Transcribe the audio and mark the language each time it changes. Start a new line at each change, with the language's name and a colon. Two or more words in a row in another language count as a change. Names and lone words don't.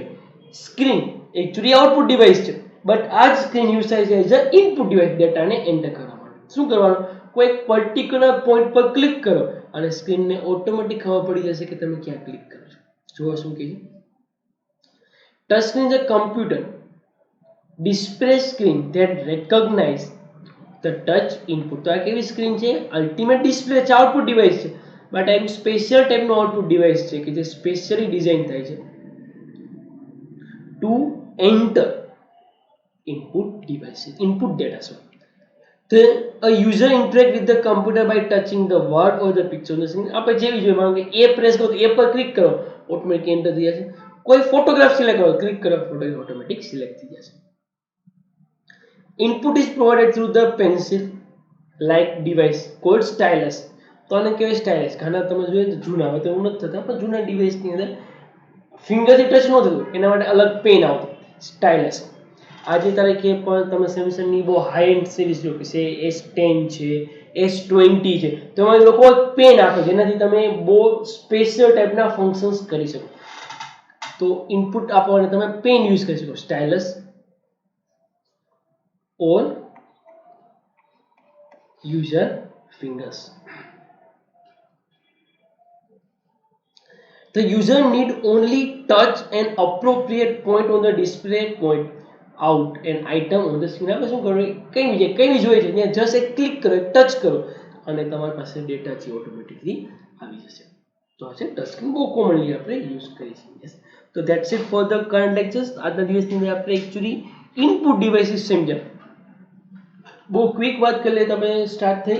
Gujarati: સ્ક્રીન
English: actually output device
Gujarati: છે, બટ આ જ સ્ક્રીન યુઝ થાય છે
English: as a input device
Gujarati: ડેટાને એન્ટર કરવા માટે. શું કરવાનું? કોઈ
English: particular point
Gujarati: પર ક્લિક કરો અને સ્ક્રીનને ઓટોમેટિક ખબર પડી જશે કે તમે ક્યાં ક્લિક કરો છો. જુઓ શું કહે છે.
English: touch screen is a computer display screen that recognize the touch input.
Gujarati: તો આ કેવી સ્ક્રીન છે?
English: ultimate display
Gujarati: છે,
English: output device
Gujarati: છે, બટ આ
English: special typeનો output device
Gujarati: છે કે જે
English: specially design
Gujarati: થાય છે
English: to enter input devices, input data. સો the a user interact with the computer by touching the word or the picture on the screen.
Gujarati: આપણે જેવી જોઈએ, માનો કે એ પ્રેસ કરો તો એ પર ક્લિક કરો,
English: automatic enter
Gujarati: થઈ જશે. કોઈ
English: photograph select
Gujarati: કરો, ક્લિક કરો,
English: photograph automatic select
Gujarati: થઈ જશે.
English: Input is provided through the pencil like device called stylus.
Gujarati: તો આને કહેવાય સ્ટાઇલસ. ઘણા તમે જોઈએ તો જૂના હોય તો એવું નથી થતા, પણ જૂના ડિવાઇસની અંદર ફિંગરથી ટચ ન થતું, એના માટે અલગ પેન આવતી સ્ટાઇલસ. આજે તારીખે પણ તમે સેમસંગની બહુ
English: high end series
Gujarati: લો કે છે S10 છે, S20 છે, તો એમાં લોકો પેન આપે જેનાથી તમે બહુ
English: special typeના functions
Gujarati: કરી શકો. તો ઇનપુટ આપવાને તમે
English: pen use
Gujarati: કરી શકો,
English: stylus or user fingers. The user need only touch an appropriate point on the display point out an item on the screen.
Gujarati: આપણે શું કરવું? કઈ જોઈએ છે ત્યાં જસ્ટ એક ક્લિક કરો, એક ટચ કરો અને તમારી પાસે ડેટા છે ઓટોમેટિકલી આવી જશે. તો આ છે
English: touch screen,
Gujarati: બહુ કોમનલી આપણે યુઝ કરીએ છીએ.
English: તો that's it for the current lectures.
Gujarati: આજના દિવસની અંદર આપણે
English: actually input devices
Gujarati: સમજ્યા. બહુ ક્વિક વાત કરી લે તમે સ્ટાર્ટ થઈ.